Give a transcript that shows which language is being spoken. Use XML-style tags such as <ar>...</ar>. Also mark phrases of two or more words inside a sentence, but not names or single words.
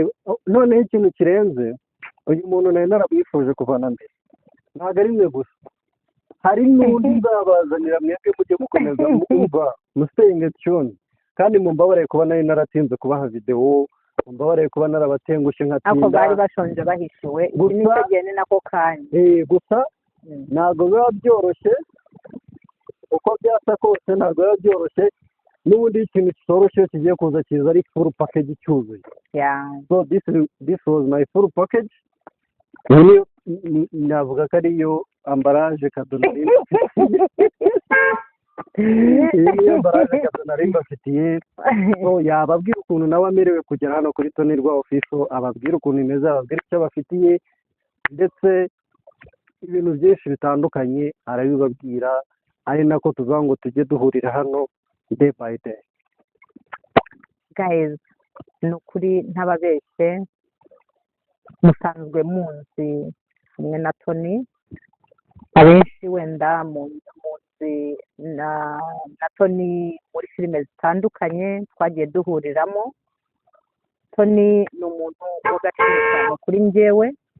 <rw>noneho ikintu kirenze uyu muntu nari narabwifuje kuvana mbere ntabwo ari mwe gusa hari n'undi nzabazanira mwebwe mujye mukomeza mwumva musiteyingi tune kandi mumbabareye kuba nari naratinze kubaha videwo mumbabareye kuba narabatengushye nkatinda ako bari bashonje bahishiwe iki nicyo gihe ni nako kanya gusa ntabwo biba byoroshye uko byasa kose ntabwo biba byoroshye n'ubundi ikintu kitoroshye kigiye kuza kiza ari</rw> <en>full package</en> <rw>cyuzuye</rw> <en>so this was my full package</en> <rw>navuga ko ariyo ambaraje kadonari iyi ambaraje kadonari mbafitiye so yababwira ukuntu nawe amerewe kugera hano kuri Tonirwa official ababwira ukuntu imeze ababwira icyo bafitiye ndetse ibintu byinshi bitandukanye arabibabwira ari nako tuvuga ngo tujye duhurira hano</rw> <en>day by day</en> <rw>guys ni ukuri ntababeshye musanzwe munzi hamwe na Tony abenshi wenda munzi na Tony muri filime zitandukanye twagiye duhuriramo Tony ni umuntu w'agaciro cyane kuri njyewe</rw>